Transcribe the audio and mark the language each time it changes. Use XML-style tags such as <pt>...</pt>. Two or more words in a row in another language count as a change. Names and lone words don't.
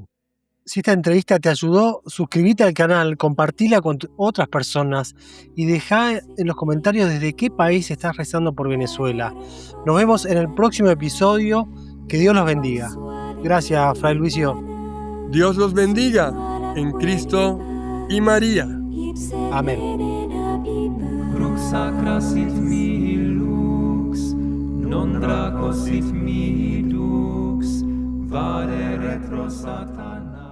<es>Si esta entrevista te ayudó, suscríbete al canal, compartila con otras personas y deja en los comentarios desde qué país estás rezando por Venezuela. Nos vemos en el próximo episodio. Que Dios los bendiga. Gracias, Fray Luisio. Dios los bendiga en Cristo y María. Amén.</es> <la>Crux sacra sit mihi lux, non draco sit mihi dux, vade retro Satan.</la>